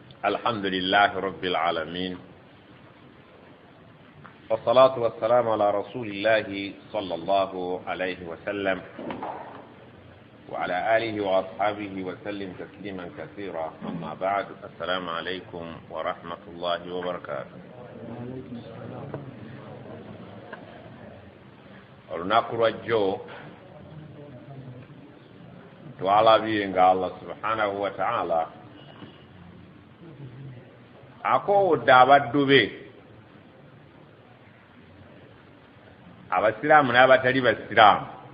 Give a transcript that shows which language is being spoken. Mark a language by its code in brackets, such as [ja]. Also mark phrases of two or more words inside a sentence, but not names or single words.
[ar] الحمد لله رب العالمين والصلاة والسلام على رسول الله صلى الله عليه وسلم وعلى آله وأصحابه وسلم تسليما كثيرا. أما بعد، السلام عليكم ورحمة الله وبركاته. [lg] olunaku lwajjo twalabye nga Allah [ar] سبحانه وتعالى [lg] akowodde abaddu be abasiraamu n'abatali basiraamu